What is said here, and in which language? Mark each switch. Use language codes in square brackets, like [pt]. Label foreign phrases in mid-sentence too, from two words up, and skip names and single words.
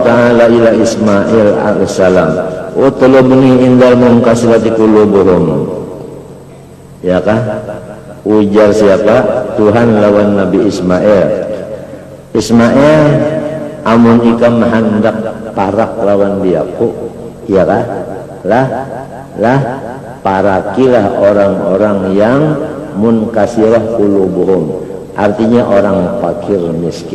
[ar] تعالى إلى إسماعيل عليه السلام اطلبني عند المنكسرة قلوبهم. [bjn] Ya kah? Ujar siapa? Tuhan lawan Nabi Ismail. Ismail amun ikam hendak parak lawan diaku, ya kah? Lah parakilah orang-orang yang [ar] منكسرة قلوبهم, [bjn] artinya orang fakir miskin.